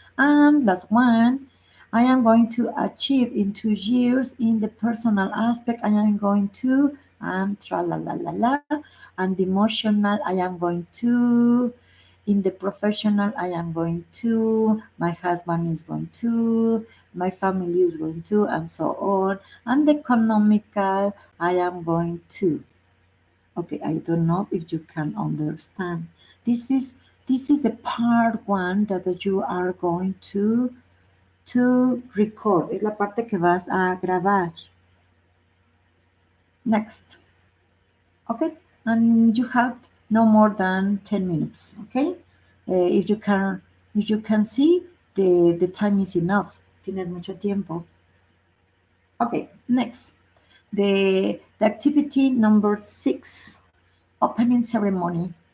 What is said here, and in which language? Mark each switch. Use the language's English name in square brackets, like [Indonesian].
[English] And last one, I am going to achieve in 2 years in the personal aspect I am going to, and tra la la la la, and the emotional I am going to, in the professional I am going to, my husband is going to, my family is going to, and so on. And the economical I am going to. Okay, I don't know if you can understand. This is this is the part one that you are going to record. [Spanish] Es la parte que vas a grabar. [English] Next. Okay, and you have no more than 10 minutes. Okay, if you can see the time is enough. [Spanish] Tienes mucho tiempo. [English] Okay, next. The activity number 6, opening ceremony.